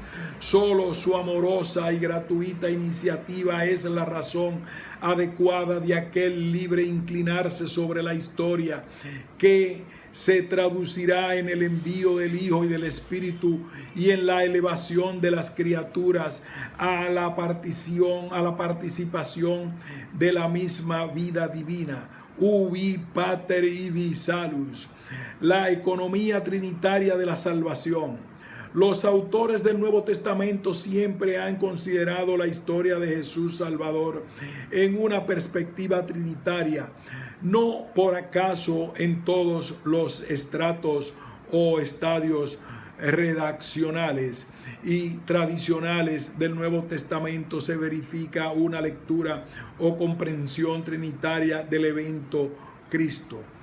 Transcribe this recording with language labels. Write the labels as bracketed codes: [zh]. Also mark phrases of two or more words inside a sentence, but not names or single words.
[es] Solo su amorosa y gratuita iniciativa es la razón adecuada de aquel libre inclinarse sobre la historia, que se traducirá en el envío del Hijo y del Espíritu, y en la elevación de las criaturas a la participación de la misma vida divina. [la] Ubi Pater ibi Salus. [es] La economía trinitaria de la salvación. Los autores del Nuevo Testamento siempre han considerado la historia de Jesús Salvador en una perspectiva trinitaria. No por acaso en todos los estratos o estadios redaccionales y tradicionales del Nuevo Testamento se verifica una lectura o comprensión trinitaria del evento Cristo.